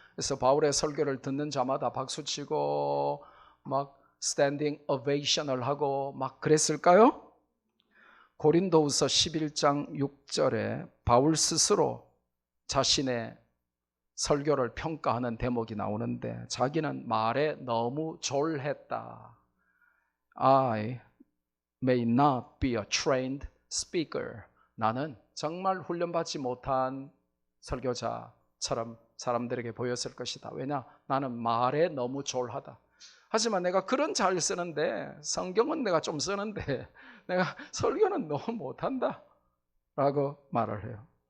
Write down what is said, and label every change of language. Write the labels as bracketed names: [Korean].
[Korean] 그래서 바울의 설교를 듣는 자마다 박수치고 막 스탠딩 오베이션을 하고 막 그랬을까요? 고린도후서 11장 6절에 바울 스스로 자신의 설교를 평가하는 대목이 나오는데 자기는 말에 너무 졸했다. [English] I may not be a trained speaker. [Korean] 나는 정말 훈련받지 못한 설교자처럼 사람들에게 보였을 것이다. 왜냐? 나는 말에 너무 졸하다. 하지만 내가 글은 잘 쓰는데 성경은 내가 좀 쓰는데 내가 설교는 너무 못한다 라고 말을 해요.